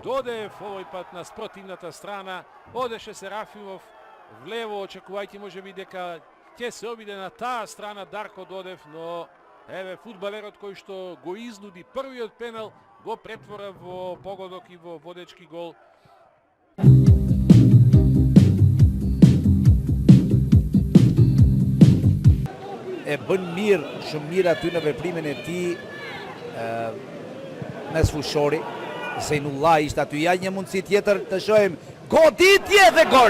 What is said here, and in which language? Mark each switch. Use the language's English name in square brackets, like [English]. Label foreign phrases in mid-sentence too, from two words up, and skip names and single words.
[Macedonian] Додев овој пат на спротивната страна. Одеше Серафимов влево, очекувајќи можеби дека ќе се обиде на таа страна Дарко Додев, но еве фудбалерот кој што го изнуди првиот пенал го претвора во погодок и во водечки гол. [Albanian] E bën mirë, shumë mirë aty në veprimin e tij mes fushori. Zeinullah ishte aty, ja një mundësi tjetër të shohim goditje dhe gol.